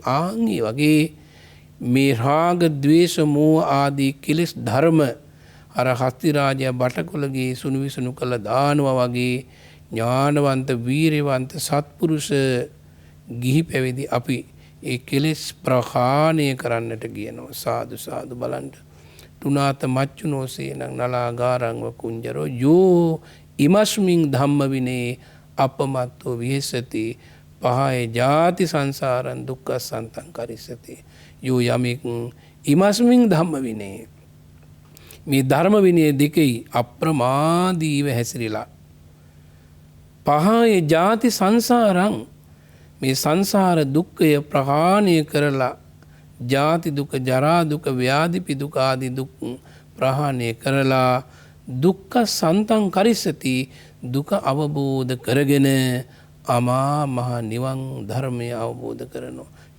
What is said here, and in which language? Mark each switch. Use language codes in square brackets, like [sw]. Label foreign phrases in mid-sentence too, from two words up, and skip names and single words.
[si] ආන්ගේ වගේ මේ රාග ద్వේෂ මෝහ ආදී කෙලෙස් ධර්ම අර හස්ති රාජයා බටකොළගේ සුණු විසුණු කරලා දානවා වගේ ඥානවන්ත වීරවන්ත සත්පුරුෂ ගිහි පැවිදි අපි ඒ කෙලෙස් ප්‍රහාණය කරන්නට කියනවා. සාදු සාදු බලන්න. [pi] තුනාත මච්චුනෝසේනං නලාගාරං වකුංජරෝ යෝ ඉමස්මින් ධම්ම විනේ අපමත්තෝ විහෙසති පහය ජාති සංසාරං දුක්ඛසන්තං කරිසති. [si] යෝ යමෙක් [pi] ඉමස්මින් ධම්ම විනේ [si] මේ ධර්ම විනය දෙකයි අප්‍රමාදීව හැසිරিলা [pi] පහය ජාති සංසාරං [si] මේ සංසාර දුක්ඛය ප්‍රහාණය කරලා ජාති දුක ජරා දුක ව්‍යාධි දුක ආදී දුක් ප්‍රහාණය කරලා [pi] දුක්ඛ සන්තං කරිසති [si] දුක අවබෝධ කරගෙන අමා මහ නිවන් ධර්මය අවබෝධ කරනවා.